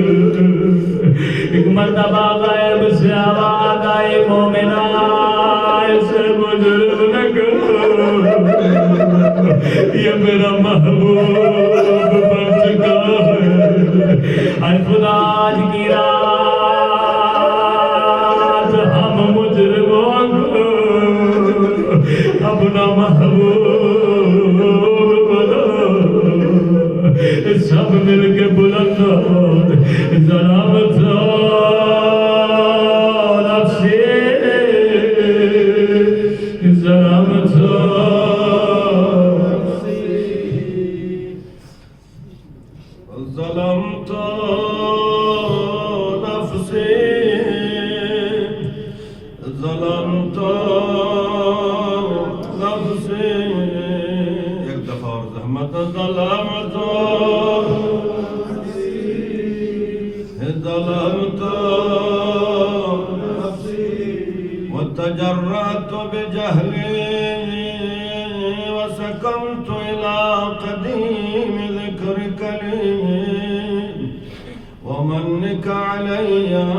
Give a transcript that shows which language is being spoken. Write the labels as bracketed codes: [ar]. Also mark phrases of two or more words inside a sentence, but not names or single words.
[ur] ایک مرتبہ غیب سے آواز آئی مومنہ اسے مجرم نہ کرو، یہ میرا محبوب بن چکا ہے. اے خدا آج کی رات ہم مجرموں کو اپنا محبوب بنا. سب مل کے بلند [ar] ظلامت نفسی ظلامت ظلمت نفسی ظلمت نفسی. [ur] ایک دفعہ اور زحمت [ar] ظلمت ظلمت نفسی وتجرأت بجهلي وسكنت إلى قديم ذكرك لي ومنك علي.